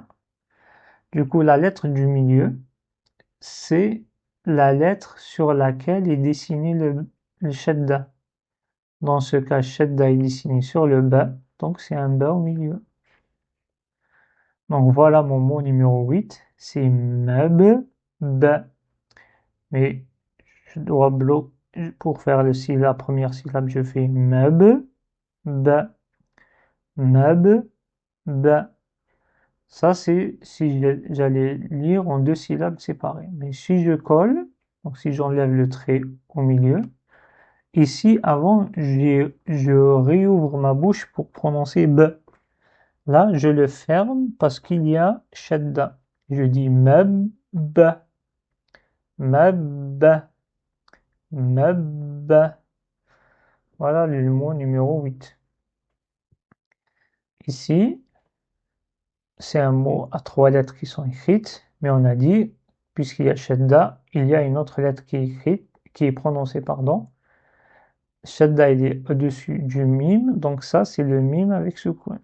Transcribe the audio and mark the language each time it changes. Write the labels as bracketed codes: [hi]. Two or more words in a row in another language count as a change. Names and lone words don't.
[fr] Du coup, la lettre du milieu, c'est la lettre sur laquelle est dessiné le shadda. Dans ce cas, shadda est dessiné sur le B, donc c'est un B au milieu. Donc voilà mon mot numéro 8, c'est mab, ba. Mais je dois bloquer, pour faire la première syllabe, je fais mab, ba, mab, ba. Ça, c'est si j'allais lire en deux syllabes séparées. Mais si je colle, donc si j'enlève le trait au milieu, ici, avant, je réouvre ma bouche pour prononcer b. Là, je le ferme parce qu'il y a shadda. Je dis mab, ba, mab, ba, mab, ba. Voilà le mot numéro 8. Ici, c'est un mot à trois lettres qui sont écrites, mais on a dit, puisqu'il y a shadda, il y a une autre lettre qui est écrite, qui est prononcée, pardon. Shadda, il est au-dessus du mim, donc ça, c'est le mim avec soukoun.